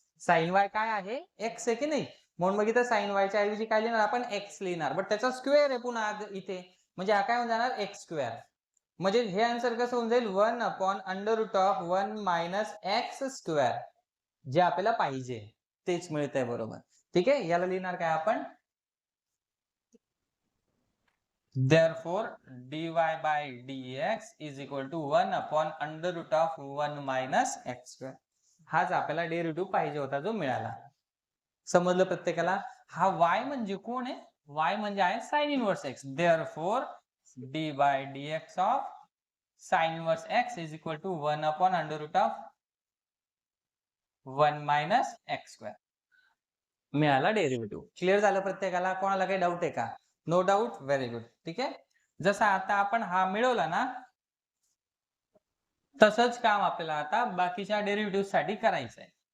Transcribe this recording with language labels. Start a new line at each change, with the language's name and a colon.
Marathi: sin y काय आहे? x आहे की नाही? म्हणून मग इथं sin y च्या ऐवजी काय लिहिणार आपण? x लिहिणार, बट त्याचा स्क्वेअर आहे पुन्हा इथे, म्हणजे हा काय होऊन जाणार? x². म्हणजे हे आन्सर कसं होऊन जाईल? 1/√1 - x². जे आपल्याला पाहिजे तेच मिळतंय. बरोबर, ठीक आहे. याला लिहिणार काय आपण?
English: Therefore dy by dx is equal to 1/√1 - x².
Marathi: हाच आपल्याला डेरिव्हेटिव्ह पाहिजे होता, जो मिळाला. समजलं प्रत्येकाला? हा y म्हणजे कोण आहे? y म्हणजे आहे sin inverse x.
English: Therefore dy by dx of sin inverse x is equal to 1/√1 - x².
Marathi: मिळाला डेरिव्हेटिव्ह. क्लिअर झालं प्रत्येकाला? कोणाला काही डाऊट आहे का?
English: No doubt, very good.
Marathi: ठीक आहे, जसं आता आपण हा मिळवला ना, तसंच काम आपल्याला आता बाकीच्या डेरिव्हेटिव्ह साठी करायचं आहे.